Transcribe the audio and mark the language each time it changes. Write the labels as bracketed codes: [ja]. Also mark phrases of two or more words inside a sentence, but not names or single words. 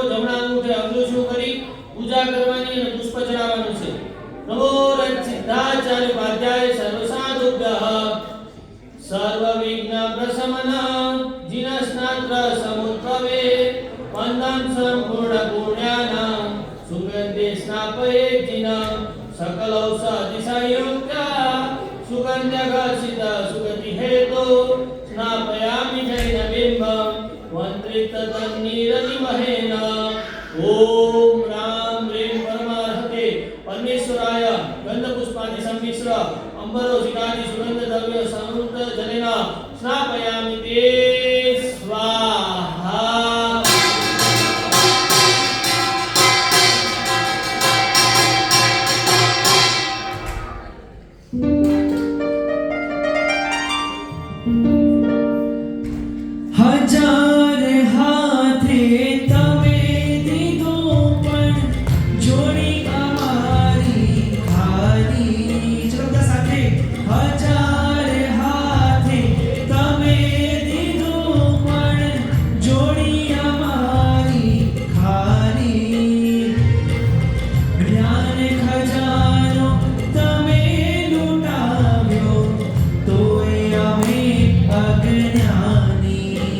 [gu] જમણા અંગૂઠે અંગુષ્ણુ કરી પૂજા કરવાની અને પુષ્પ ચડાવવાનું છે. [sa] નમો સિદ્ધાચાર્ય ઉપાધ્યાય સર્વ સાધુભ્યઃ સર્વ વિઘ્ન પ્રશમન જીનસ્નાત્ર સમુદ્ભવે વંદન સંપૂર્ણ પુણ્યાનાં સુગંધે સ્નાપયે જીન सकल औषधि संयुक्त सुगंध्यघर्षित सुगति हेतु स्नापयामि जैन बिंबं वंत्रित तन्नीरनिमहेन ओम राम ह्रीं परमार्हते परमेश्वराय गंधपुष्पादि सम्मिश्र अंबरोजितादि सुगंध द्रव्य संयुक्त जलेन स्नापयामि ते स्वाहा. [gu] હજાર હાથે તવે દીધો પણ જોડી અમારી ખાલી. चलो બધા સાથે. હજાર હાથે તવે દીધો પણ જોડી અમારી ખાલી. જ્ઞાન ખજાનો તમે લૂટાવ્યો તોય અમે અજ્ઞાની.